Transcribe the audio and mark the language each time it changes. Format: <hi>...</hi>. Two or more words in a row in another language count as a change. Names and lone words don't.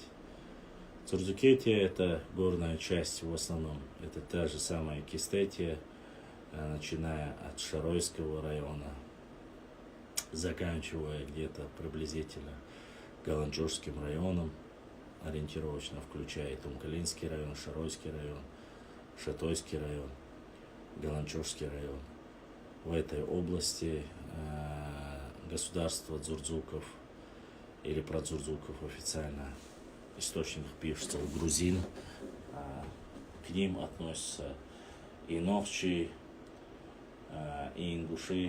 <ru>Дзурзукетия это горная часть в основном. Это та же самая Кистетия, начиная от Шаройского района, заканчивая где-то приблизительно Галанчожским районом, ориентировочно включая Итум-Калинский район, Шаройский район, Шатойский район, Галанчожский район. В этой области государство Дзурзуков, или про Дзурзуков официально в источниках пишется грузин, к ним относятся и новчи, и ингуши.</ru>